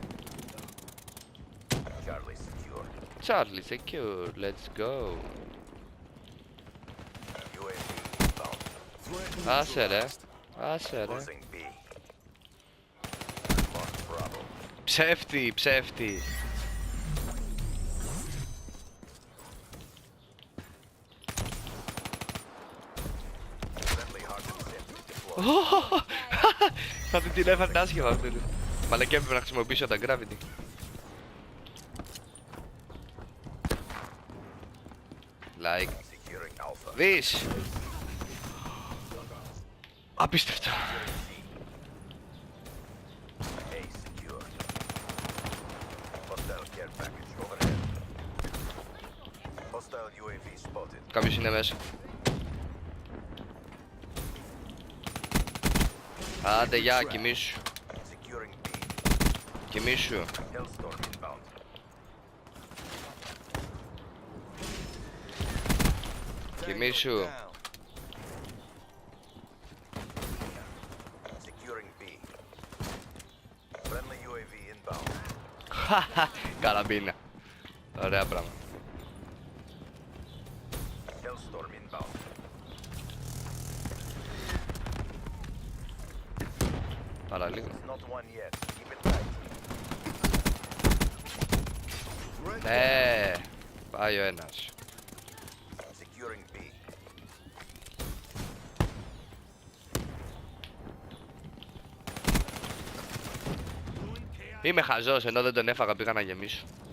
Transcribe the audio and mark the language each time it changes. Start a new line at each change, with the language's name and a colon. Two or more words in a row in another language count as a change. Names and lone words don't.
English: Charlie secure. Charlie secure, let's go.
Greek: Άσε ρε. Άσε ρε.
English: Losing B. Lost Bravo.
Greek: Ψεύτη, ψεύτη.
English: Friendly hardened zip deployed.
Greek: Θα την έφερνε άσχημα αυτή. Μαλακιά έπρεπε να χρησιμοποιήσω τα gravity. Like
English: Securing Alpha.
Greek: this. Απίστευτο.
English: A secure. Hostile care package overhead. Hostile UAV spotted.
Greek: Κάποιος είναι μέσα. Άντε γεια, κοιμήσου.
English: Securing B.
Greek: Κοιμήσου.
English: Hellstorm inbound.
Greek: Κοιμήσου.
English: Down. Securing B. Friendly UAV inbound.
Greek: Καραμπίνα. Ωραία πράγμα.
English: Hellstorm inbound.
Greek: Παραλίγο.
English: Not one yet. Keep it tight.
Greek: Ναι. Πάει ο ένας.
English: Securing B.
Greek: Είμαι χαζός, ενώ δεν τον έφαγα, πήγα να γεμίσω.